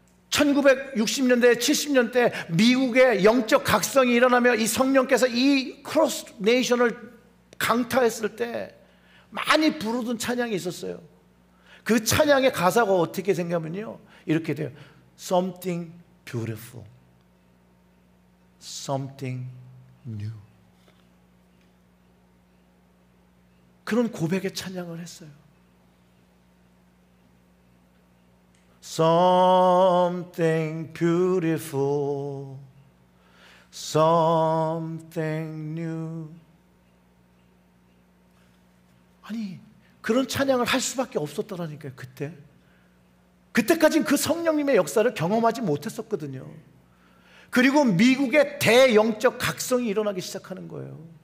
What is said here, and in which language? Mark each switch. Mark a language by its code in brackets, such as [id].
[ko] 1960년대 70년대 미국의 영적 각성이 일어나며 이 성령께서 이 크로스 네이션을 강타했을 때 많이 부르던 찬양이 있었어요. 그 찬양의 가사가 어떻게 생각하면요, 이렇게 돼요. [en] Something beautiful, something new. [ko] 그런 고백의 찬양을 했어요. [en] Something beautiful, something new. [ko] 아니, 그런 찬양을 할 수밖에 없었더라니까요. 그때까지는 그 성령님의 역사를 경험하지 못했었거든요. 그리고 미국의 대영적 각성이 일어나기 시작하는 거예요.